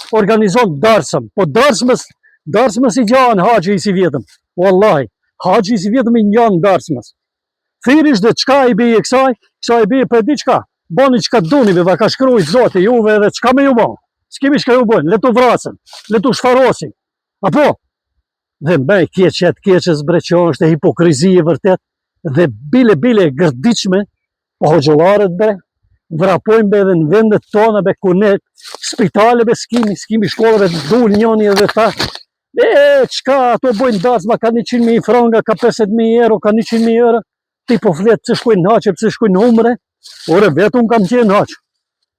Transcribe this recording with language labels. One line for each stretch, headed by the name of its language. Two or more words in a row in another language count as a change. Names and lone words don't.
Albanian: Organizon darsëm, po darsmës i gjan haxhi i si vjetëm. Wallahi, haxhi i si vjetëm i ngjan darsmës. Thirrish dhe çka i bie kësaj i bie për diçka. Boni çka doni, va ka shkruaj Zoti juve edhe çka më ju bën. S'kemi çka ju bën, le tu vrasën, le tu shfarosin. Apo? Dhe më e keqes bre që është e hipokrizi e vërtet, dhe bile e gërdiqme, po hoxhollarët bre, vrapojnë be edhe në vendet tona be ku ne spitaleve s'kimi shkollave të dul njëni edhe tha, çka ato bojnë darsma, ka 100.000 franga, ka 50.000 euro, ka 100.000 euro, ti po flet pse shkojnë në haç, pse shkojnë në umre, ore vetë unë kam qenë në haç.